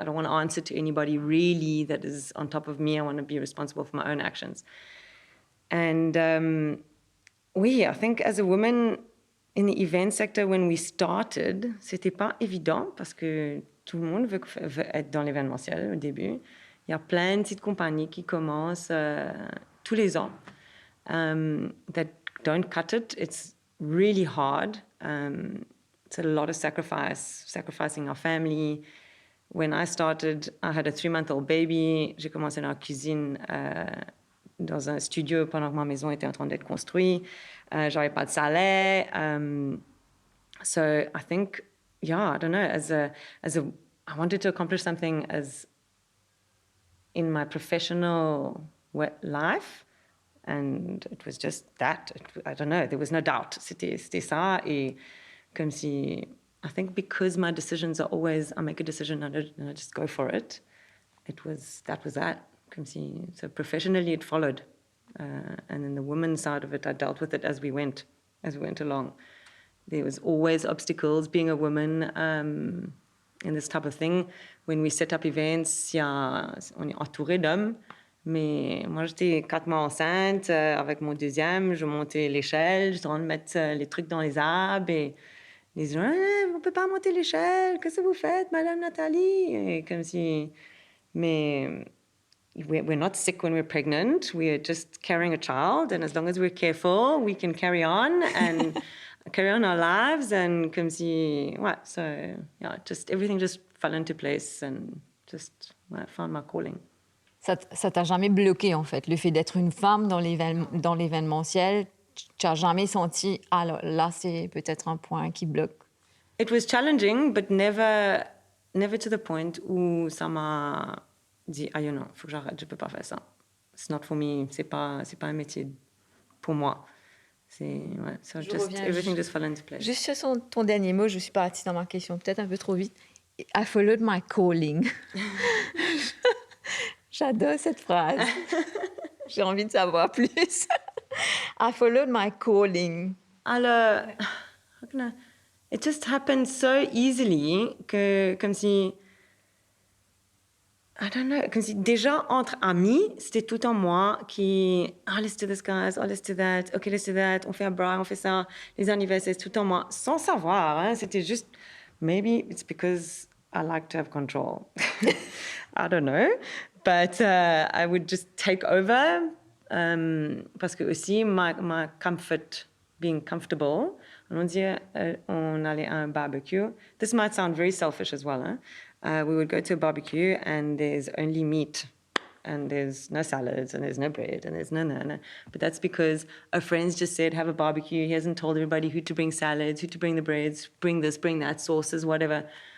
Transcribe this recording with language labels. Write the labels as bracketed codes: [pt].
[en] I don't want to answer to anybody really that is on top of me. I want to be responsible for my own actions. And I think as a woman in the event sector, when we started, [fr] c'était pas évident parce que tout le monde veut être dans l'événementiel au début. Il y a plein de petites compagnies qui commencent tous les ans [en] that don't cut it. It's really hard. It's a lot of sacrificing our family. When I started, I had a 3-month-old baby. [fr] J'ai commencé dans la cuisine dans un studio pendant que ma maison était en train d'être construite. J'avais pas de salaire. [en] So I think, I don't know, I wanted to accomplish something as in my professional life, and it was just that. I don't know, there was no doubt. [fr] C'était ça, et comme si, [en] I think because my decisions are always, I make a decision and I just go for it. That was that. [fr] Comme si, [en] so professionally it followed. And then the women's side of it, I dealt with it as we went along. There was always obstacles being a woman in this type of thing. When we set up events, [fr] on est entouré d'hommes. Mais moi, j'étais 4 mois enceinte. Avec mon deuxième, je montais l'échelle. Je devais mettre les trucs dans les arbres. Et les gens, on ne peut pas monter l'échelle. Qu'est-ce que vous faites, Madame Natalie? Et comme si... Mais [en] we're not sick when we're pregnant. We're just carrying a child. And as long as we're careful, we can carry on and carry on our lives. And [fr] comme si... [en] So, just everything just fell into place and just found my calling. [fr] Ça t'a jamais bloqué, en fait, le fait d'être une femme dans l'événementiel? Tu n'as jamais senti, là, c'est peut-être un point qui bloque? [en] It was challenging, but never to the point [fr] où ça m'a dit, non, il faut que j'arrête, je ne peux pas faire ça. [en] It's not for me, [fr] c'est pas un métier pour moi. [en] Everything just fell into place. [fr] Juste sur ton dernier mot, je suis partie dans ma question peut-être un peu trop vite. [en] I followed my calling. [fr] J'adore cette phrase. J'ai envie de savoir plus. [en] I followed my calling. [fr] Alors, [en] it just happened so easily [fr] que comme si, [en] I don't know, [fr] comme si déjà entre amis, c'était tout en moi qui, [en] let's do this guys, let's do that, okay, let's do that, [fr] on fait un bras, on fait ça, les anniversaires, tout en moi, sans savoir, c'était juste, [en] maybe it's because I like to have control. I don't know. But I would just take over [fr] parce que aussi [en] my comfort, being comfortable. [fr] On dit on allait à un barbecue. [en] This might sound very selfish as well. We would go to a barbecue and there's only meat and there's no salads and there's no bread and there's no. But that's because our friends just said have a barbecue. He hasn't told everybody who to bring salads, who to bring the breads, bring this, bring that, sauces, whatever.